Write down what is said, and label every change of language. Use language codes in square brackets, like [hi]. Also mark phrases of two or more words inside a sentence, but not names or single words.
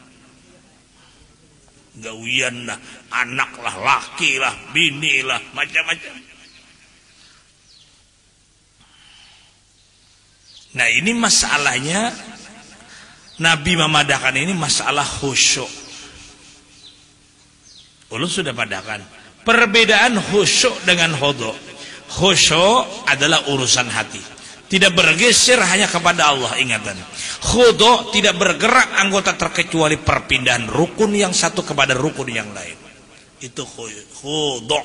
[bjn] Gawian lah, anak lah, laki lah, bini lah, macam-macam. Nah ini masalahnya Nabi memadahkan ini masalah khusyuk. Ulun sudah padahkan perbedaan khusyuk dengan khudu'. [id] Khusyuk adalah urusan hati, tidak bergeser hanya kepada Allah, ingatan. Khudu' tidak bergerak anggota terkecuali perpindahan rukun yang satu kepada rukun yang lain. Itu khudu'.